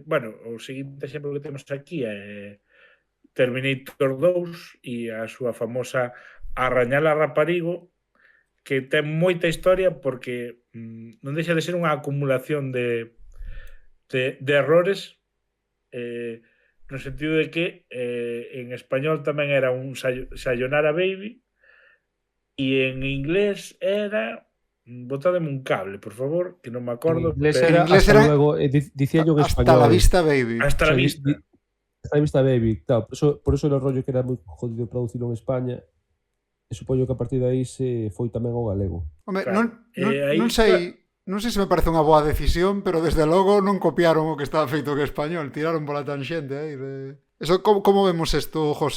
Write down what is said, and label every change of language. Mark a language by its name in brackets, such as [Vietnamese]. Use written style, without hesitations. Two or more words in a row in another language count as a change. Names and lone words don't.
[Galician] Bueno, o seguinte exemplo que temos aquí é Terminator 2 e a súa famosa Arrañala Raparigo, que ten moita historia porque non deixa de ser unha acumulación de errores, no sentido de que en español tamén era un Sayonara Baby e en inglés era... Botádeme un cable, por favor, que non me acordo. [Spanish] En inglés era hasta luego, dicía yo en español. Hasta la vista, baby. Hasta la vista. Hasta la vista, baby. Claro, por eso el rollo que era moi jodido producirlo en España. [Galician] E supoño que a partir de aí se foi tamén ao galego. Home, claro. non sei se me parece unha boa decisión, pero desde logo non copiaron o que estaba feito que español. Tiraron pola tanxente aí de... Eso, como vemos isto, José?